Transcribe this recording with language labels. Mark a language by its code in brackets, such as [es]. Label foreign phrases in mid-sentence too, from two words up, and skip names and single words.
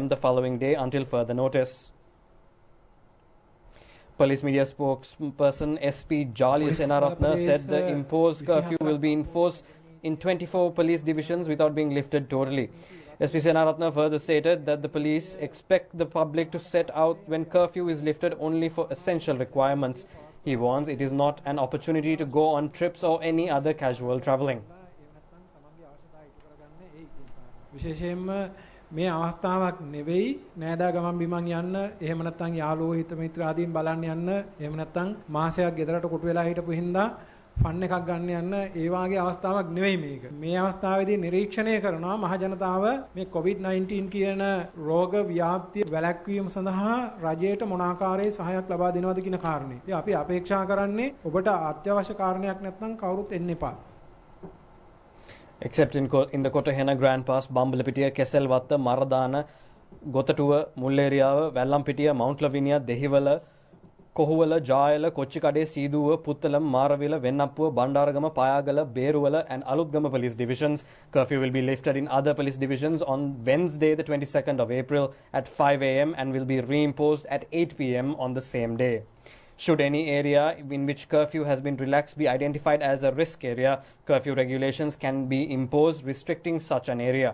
[en] the following day until further notice. Police media spokesperson SP Jali Senaratna said the imposed curfew will be enforced in 24 police divisions without being lifted totally. SP Senaratna further stated that the police expect the public to set out when curfew is lifted only for essential requirements. He warns it is not an opportunity to go on trips or any other casual travelling. [si] මේ අවස්ථාවක් නෙවෙයි නෑදා ගමන් බිමන් යන්න එහෙම නැත්නම් යාළුවෝ හිත මිත්‍ර ආදීන් බලන්න යන්න එහෙම නැත්නම් මාසයක් ගෙදරට කොටු වෙලා හිටපු හින්දා ෆන් එකක් ගන්න යන්න ඒ වාගේ අවස්ථාවක් නෙවෙයි මේක. මේ අවස්ථාවේදී නිරීක්ෂණය කරනවා මහ ජනතාව මේ COVID-19 කියන රෝග ව්‍යාප්තිය වැළැක්වීම සඳහා රජයට මොන ආකාරයේ සහායක් ලබා දෙනවද කියන කාරණේ. ඉතින් අපි අපේක්ෂා කරන්නේ ඔබට අත්‍යවශ්‍ය කාරණයක් නැත්නම් කවුරුත් එන්න එපා. [en] Except in the Kotahena Grand Pass, Bambalapitiya, Keselwatta, Maradana, Gotatuwa, Mulleriyawa, Vallampitiya, Mount Lavinia, Dehiwala, Kohuwala, Jayala, Kochikade, Siduwa, Puttalam, Maravila, Vennappuwa, Bandaragama, Payagala, Beruwala and Aludgama police divisions. Curfew will be lifted in other police divisions on Wednesday, the 22nd of April at 5 a.m. and will be reimposed at 8 p.m. on the same day. Should any area in which curfew has been relaxed be identified as a risk area, curfew regulations can be imposed restricting such an area.